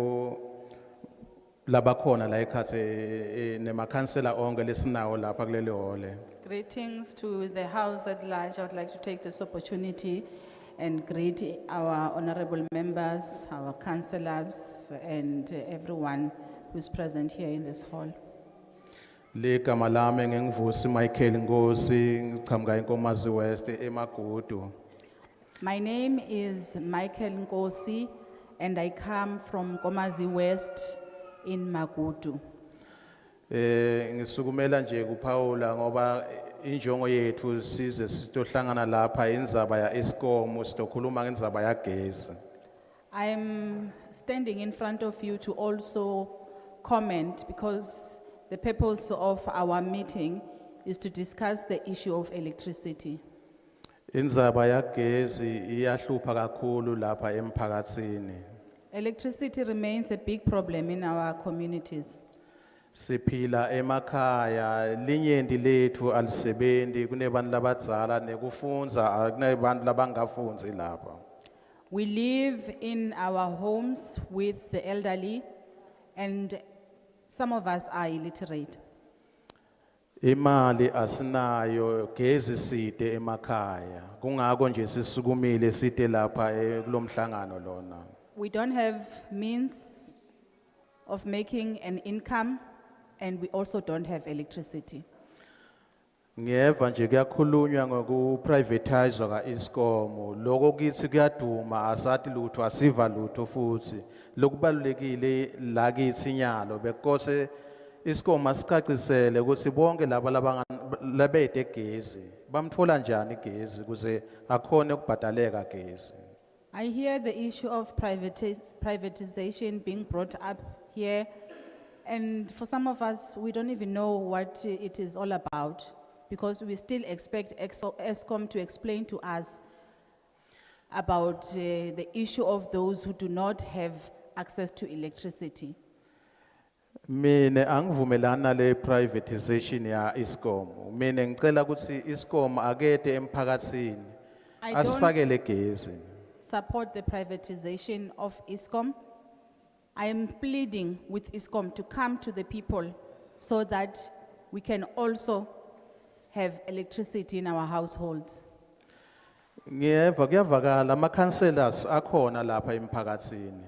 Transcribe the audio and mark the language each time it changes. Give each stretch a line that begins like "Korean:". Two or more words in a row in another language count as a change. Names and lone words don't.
Swati: labakhona la eKhatsi nemakhansela onke lesinawo lapha kuleli hole.
English: Greetings to the House at large. I would like to take this opportunity and greet our honorable members, our councillors, and everyone who's present here in this hall.
Swati: Ligama lami nginguvusi Michael Ngosi ngiqhamuka eNkomazi West eMagudu.
English: My name is Michael Nkosi, and I come from Komazi West in Magudu.
Swati: Ngisukumela nje kuPaula ngoba injongo yethu size sitohlangana lapha indzaba ya Eskom sitokhuluma ngendzaba ya gesi.
English: I'm standing in front of you to also comment because the purpose of our meeting is to discuss the issue of electricity.
Swati: Indzaba ya gesi iyahlupha kakhulu lapha emphakatsini.
English: Electricity remains a big problem in our communities.
Swati: Siphila emakhaya linyenti lethu alisebenzi kunebantu labadzala nekufundza kunebantu labangafundzi lapha.
English: We live in our homes with the elderly and some of us are illiterate.
Swati: Imali asinayo gezi side emakhaya kungako nje sisukumile side lapha kulomhlangano lona.
English: We don't have means of making an income and we also don't have electricity.
Swati: Ngiyeva nje kuyakhulunywa ngokuprivatize ka Eskom lokho kithi kuyaduma asathi lutho asiva lutho futhi lokubalulekile la kithi nyalo bekose Eskom asicacisele ukuthi bonke laba labete gezi bamthola njani gezi kuze akhone ukubhadaleka gezi.
English: I hear the issue of privatization being brought up here, and for some of us, we don't even know what it is all about because we still expect Eskom to explain to us about the issue of those who do not have access to electricity.
Swati: Mine angivumelana le privatization ya Eskom. Mine ngicela ukuthi Eskom akete emphakatsini
English: I
Swati: asifakele gezi.
English: Support the privatization of Eskom. I am pleading with Eskom to come to the people so that we can also have electricity in our households.
Swati: Ngiyeva kuyavakala ama-councillors akhona lapha emphakatsini.